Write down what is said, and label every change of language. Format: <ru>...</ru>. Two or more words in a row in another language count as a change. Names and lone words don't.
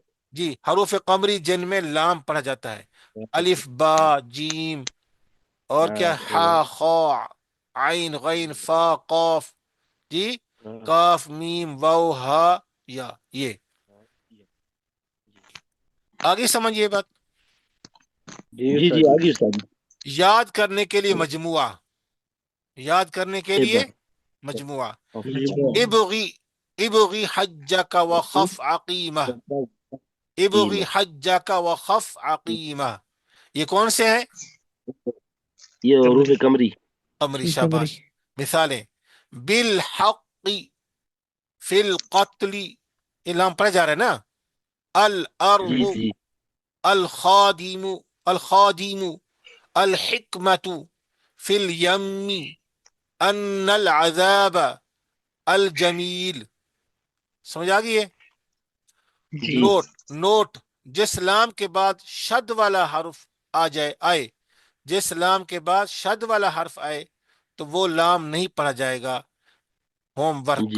<ur>جی حروف قمری جن میں لام پڑھا جاتا ہے. الف، با، جیم، اور کیا، ہا، خا، عین، غین، فا، قاف، جی، کاف، میم، واو، ہا، یا. یہ آگے سمجھیے بات. جی جی آگے استاد. یاد کرنے کے لیے مجموعہ، یاد کرنے کے لیے مجموعہ:</ur> <ar>ابغی، ابغی حجک وخف عقیمہ، ابغی حجک وخف عقیمہ.</ar> <ur>یہ کون سے ہیں؟ یہ حروف قمری. قمری، شاباش. مثالیں:</ur> <ar>بالحق، فی القتل،</ar> <ur>یہ لام پڑھا جا رہا ہے نا.</ur> <ar>الارض،</ar> <ur>جی جی</ur> <ar>الخادم، الخادم، الحکمت، فی الیم، ان العذاب، الجمیل.</ar> <ur>سمجھ آ گئی ہے؟ جی نوٹ، نوٹ، جس لام کے بعد شد والا حرف آئے، جس لام کے بعد شد والا حرف آئے تو وہ لام نہیں پڑھا جائے گا.</ur> <en>home work,</en>